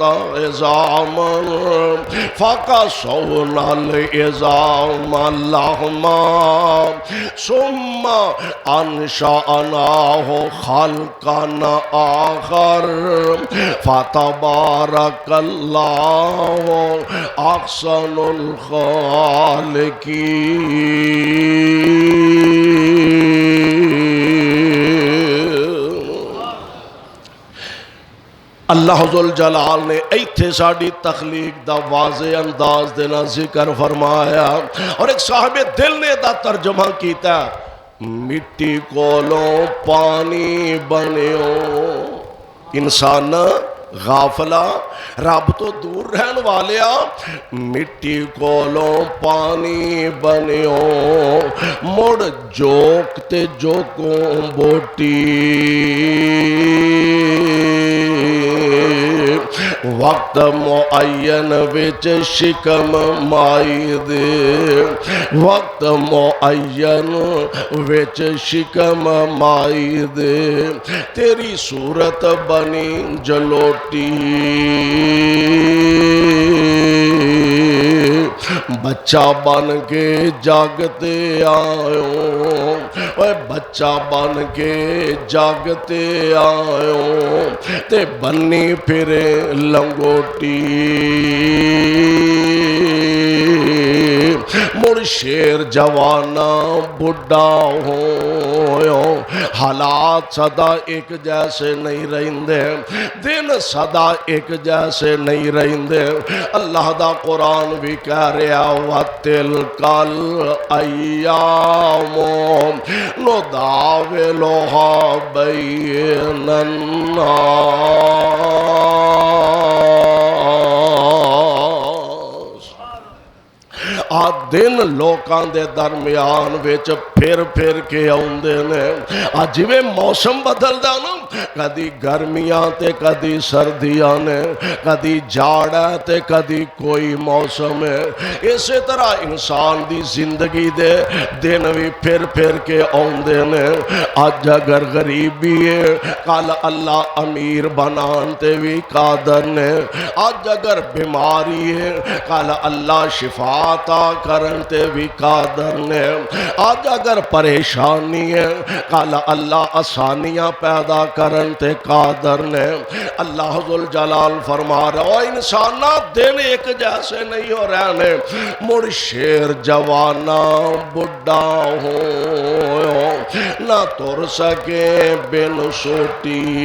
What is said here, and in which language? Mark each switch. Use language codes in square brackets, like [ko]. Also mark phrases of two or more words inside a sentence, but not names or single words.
[ar] عِظَامًا فَكَسَوْنَا الْعِظَامَ لَحْمًا ثُمَّ أَنشَأْنَاهُ خَلْقًا آخَرَ فَتَبَارَكَ اللَّهُ أَحْسَنُ الْخَالِقِينَ۔ [pa] اللہ ذوالجلال نے ایتھے ساڑی تخلیق دا واضح انداز دینا ذکر فرمایا، اور ایک صاحب دل نے دا ترجمہ کیتا ہے مٹی کولوں پانی بنیو۔ انسان غافلہ رب تو دور رہن والیا، مٹی کولوں پانی بنیو، مڑ جوک تے جوکوں بوٹی، وقت معین وچ شکم مائی دے، وقت معین وچ شکم مائی دے، تیری صورت بنی جلوٹی، بچہ بن کے جاگتے آئوں، اے بچہ بن کے جاگتے آئوں، تے بنی پھرے لنگوٹی، مڑ شیر جوانا بڑھا ہویوں، حالات صدا ایک جیسے نہیں رہندے، دن صدا ایک جیسے نہیں رہندے۔ اللہ دا قرآن بھی کہہ رہا [ar] وَتِلْكَ الْأَيَّامُ نُدَاوِلُهَا بَيْنَ النَّاسِ۔ [pa] دن لوکاں دے درمیان وچ پھر کے آؤندے نے، جویں موسم بدلدا نا، کدی گرمیاں تے کدی سردیاں نے، کدی جاڑ ہے تے کدی کوئی موسم ہے، اسی طرح انسان دی زندگی دے دن بھی پھر کے آؤندے نے۔ اج اگر غریبی ہے کل اللہ امیر بنان تے بھی قادر نے، اج اگر بیماری ہے کل اللہ شفا عطا کرن تے بھی قادر نے، آج اگر پریشانی ہے کل اللہ آسانیاں پیدا کرن تے قادر نے۔ اللہ ذوالجلال فرما رہا ہے انسانہ دن ایک جیسے نہیں ہو رہنے، مڑ شیر جوانا بڑھا ہو نہ تر سکے بن سوٹی،